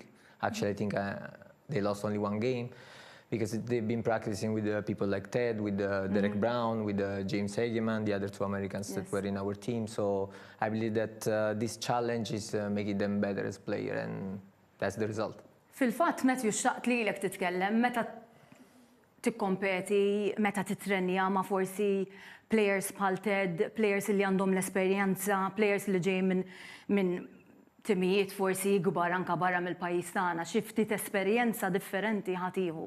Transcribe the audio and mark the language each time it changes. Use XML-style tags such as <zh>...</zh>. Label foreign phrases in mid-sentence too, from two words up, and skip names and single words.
<en>Actually, I think they lost only one game, because they've been practicing with people like Ted, with Derek Brown, with James Hageman, the other two Americans that were in our team. So I believe that this challenge is making them better as players, and that's the result.</en> <mt>Fil-fatt, Matthew, xtaqt li l-ek titkellem, meta tikkompeti meta titrenja ma' forsi players bħal Ted, players li għandhom l-esperjenza, players li ġej minn timijiet forsi kbar anka barra mill-pajjiż tagħna, xi ftit esperjenza differenti ħatiħu.</mt>